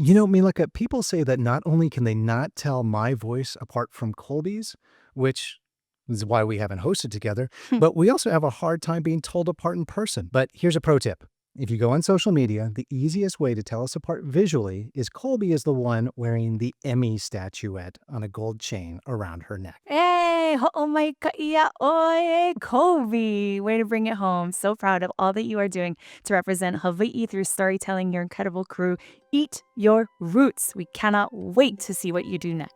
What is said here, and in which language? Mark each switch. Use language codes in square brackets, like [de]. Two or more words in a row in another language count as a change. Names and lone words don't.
[en] You know, Milaka, people say that not only can they not tell my voice apart from Colby's, which is why we haven't hosted together, but we also have a hard time being told apart in person. But here's a pro tip. If you go on social media, the easiest way to tell us apart visually is Colby is the one wearing the Emmy statuette on a gold chain around her neck. [haw] Hey, ho'o mai kaia oe, [en] Colby. Way to bring it home. So proud of all that you are doing to represent Hawaii through storytelling. Your incredible crew. Eat your roots. We cannot wait to see what you do next.